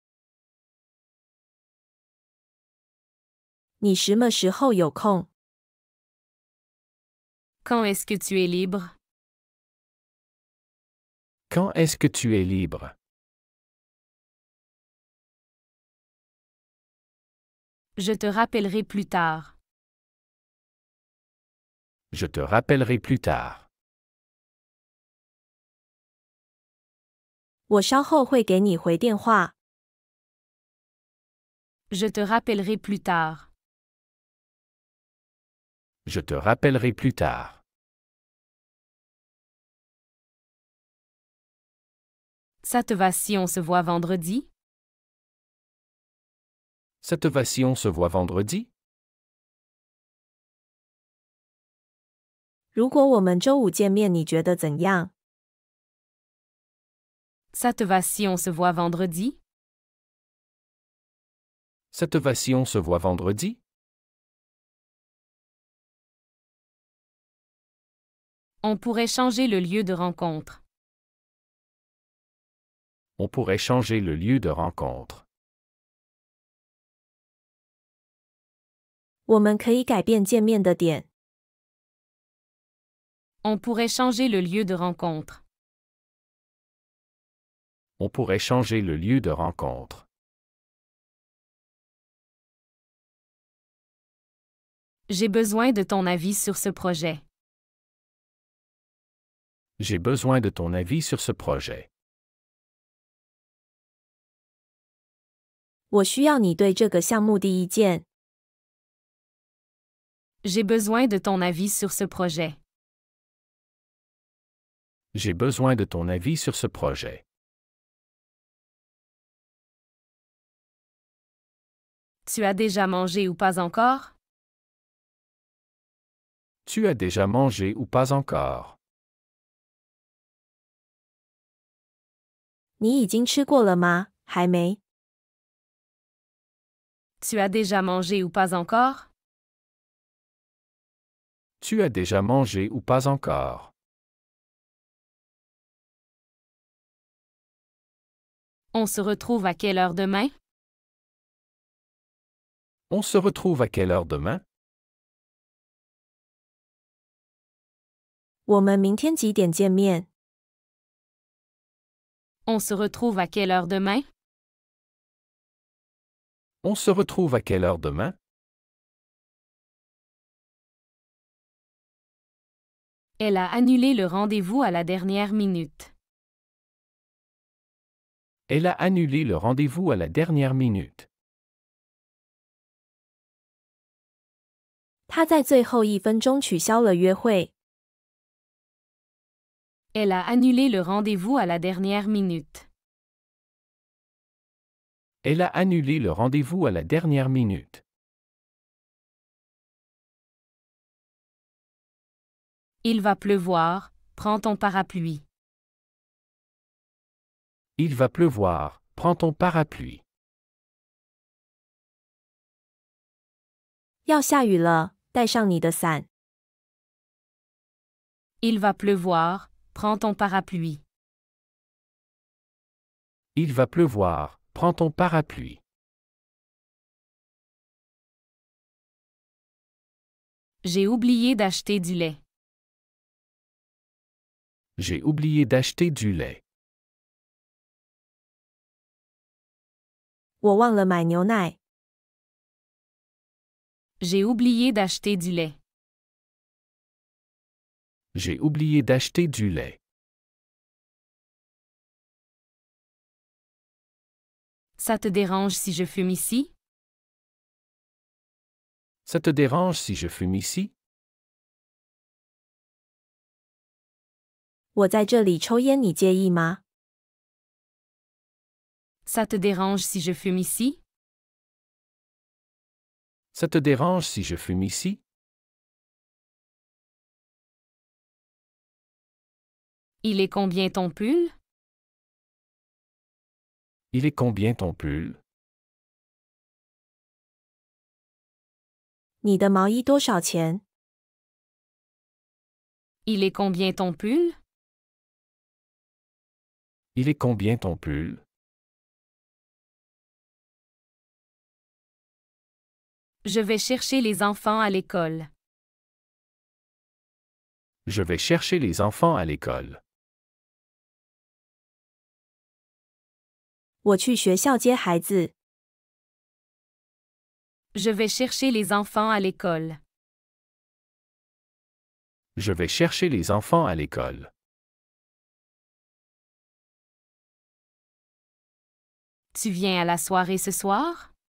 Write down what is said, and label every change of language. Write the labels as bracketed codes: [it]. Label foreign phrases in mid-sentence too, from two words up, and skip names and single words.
[zh] 你什么时候有空？ [fr] Quand est-ce que tu es libre? Quand est-ce que tu es libre? Je te rappellerai plus tard. Je te rappellerai plus tard. [zh] 我稍后会给你回电话。 [fr] Je te rappellerai plus tard. Je te rappellerai plus tard. Ça te va si on se voit vendredi? Ça te va si on se voit vendredi? [zh] 如果我们周五见面，你觉得怎样？ [fr] Ça te va si on se voit vendredi? Ça te va si on se voit vendredi? On pourrait changer le lieu de rencontre. On pourrait changer le lieu de rencontre. [zh] 我们可以改变见面的点。 [fr] On pourrait changer le lieu de rencontre. On pourrait changer le lieu de rencontre. J'ai besoin de ton avis sur ce projet. J'ai besoin de ton avis sur ce projet. [zh] 我需要你对这个项目的意见。 [fr] J'ai besoin de ton avis sur ce projet. J'ai besoin de ton avis sur ce projet. Tu as déjà mangé ou pas encore? Tu as déjà mangé ou pas encore? [zh] 你已经吃过了吗？还没。 [fr] Tu as déjà mangé ou pas encore? Tu as déjà mangé ou pas encore? On se retrouve à quelle heure demain? On se retrouve à quelle heure demain? [zh] 我们明天几点见面？ [fr] On se retrouve à quelle heure demain? On se retrouve à quelle heure demain? Elle a annulé le rendez-vous à la dernière minute. Elle a annulé le rendez-vous à la dernière minute. [zh] 他在最后一分钟取消了约会。 [fr] Elle a annulé le rendez-vous à la dernière minute. Elle a annulé le rendez-vous à la dernière minute. Il va pleuvoir, prends ton parapluie. Il va pleuvoir, prends ton parapluie. [zh] 要下雨了，带上你的伞。 [fr] Il va pleuvoir, prends ton parapluie. Il va pleuvoir, prends ton parapluie. J'ai oublié d'acheter du lait. J'ai oublié d'acheter du lait. [zh] 我忘了买牛奶。 [fr] J'ai oublié d'acheter du lait. J'ai oublié d'acheter du lait. Ça te dérange si je fume ici? Ça te dérange si je fume ici? [zh] 我在这里抽烟，你介意吗？ [fr] Ça te dérange si je fume ici? Ça te dérange si je fume ici? Il est combien ton pull? Il est combien ton pull? [zh] 你的毛衣多少钱？ [fr] Il est combien ton pull? Il est combien ton pull? Je vais chercher les enfants à l'école. Je vais chercher les enfants à l'école. [zh] 我去学校接孩子。 [fr] Je vais chercher les enfants à l'école. Je vais chercher les enfants à l'école. Tu viens à la soirée ce soir?